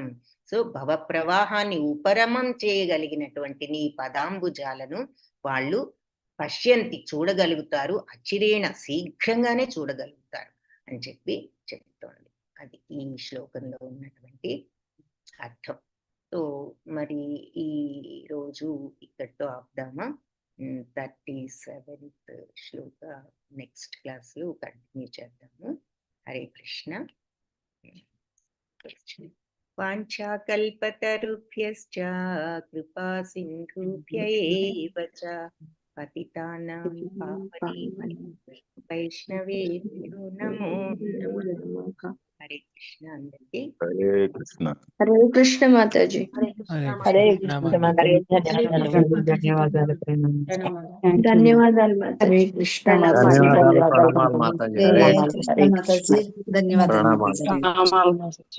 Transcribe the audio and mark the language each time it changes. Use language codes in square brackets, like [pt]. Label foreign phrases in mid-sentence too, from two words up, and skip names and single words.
[te] సో భవ ప్రవాహాన్ని ఉపరమం చేయగలిగినటువంటి నీ పదాంబుజాలను వాళ్ళు పశ్యంతి, చూడగలుగుతారు, అచిరేణ శీఘ్రంగానే చూడగలుగుతారు అని చెప్తోంది. అది ఈ శ్లోకంలో ఉన్నటువంటి అర్థం. సో మరి ఈ రోజు ఇక్కడితో ఆపుదామా? 37th శ్లోక [en] next class [te] లో కంటిన్యూ చేద్దాము. [sa] హరే కృష్ణ. వాంఛాకల్పతరుభ్యశ్చ కృపా సింధుభ్య ఏవ చ పతితానాం పావనేభ్యో వైష్ణవేభ్యో నమో నమః. హరే కృష్ణ [te] అందరికీ. [sa] హరే కృష్ణ. హరే కృష్ణ మాతాజీ. హరే కృష్ణ మాతాజీ. [te] ధన్యవాదాలు. ధన్యవాదాలు మాతాజీ. [sa] హరే కృష్ణ [te] ధన్యవాదాలు మాతాజీ. [sa] హరే కృష్ణ [te] మాతాజీ. ధన్యవాదాలు మాతాజీ.